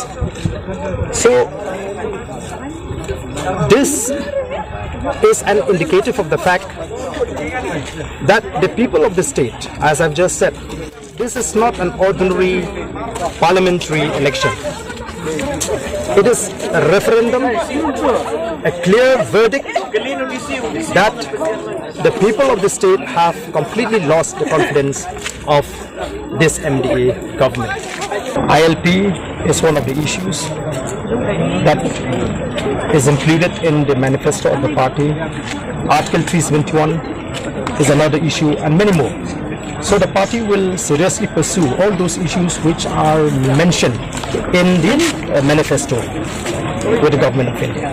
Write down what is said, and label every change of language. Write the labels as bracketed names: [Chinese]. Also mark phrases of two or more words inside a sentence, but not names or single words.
[English] So this is an indicative of the fact that the people of the state, as I've just said, this is not an ordinary parliamentary election. It is a referendum, a clear verdict that the people of the state have completely lost the confidence of this MDA government. ILP is one of the issues that is included in the manifesto of the party. Article 371 is another issue, and many more. So the party will seriously pursue all those issues which are mentioned in the manifesto with the government of India.